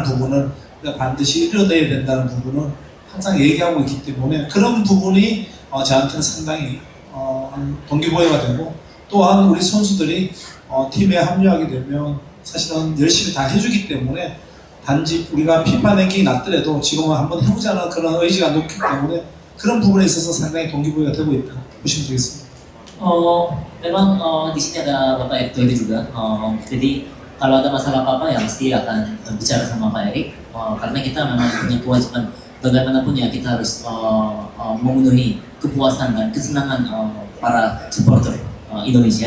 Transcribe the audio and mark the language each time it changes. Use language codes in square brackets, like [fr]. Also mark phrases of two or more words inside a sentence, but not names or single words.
[ko] 부분을 우리가 반드시 이뤄내야 된다는 부분은 항상 얘기하고 있기 때문에 그런 부분이 저한테는 상당히 동기부여가 되고 또한 우리 선수들이 팀에 합류하게 되면 사실은 열심히 다 해주기 때문에 단지 우리가 피파 랭킹이 낮더라도 지금은 한번 해보자는 그런 의지가 높기 때문에 그런 부분에 있어서 상당히 동기부여가 되고 있다 보시면 되겠습니다. [id] Memang di sini ada Bapak Erick Thohir juga. Jadi kalau ada masalah apa-apa ya mesti akan bicara sama Pak Erick. Karena kita memang punya kewajiban bagaimanapun ya kita harus memenuhi kepuasan dan kesenangan para supporter Indonesia.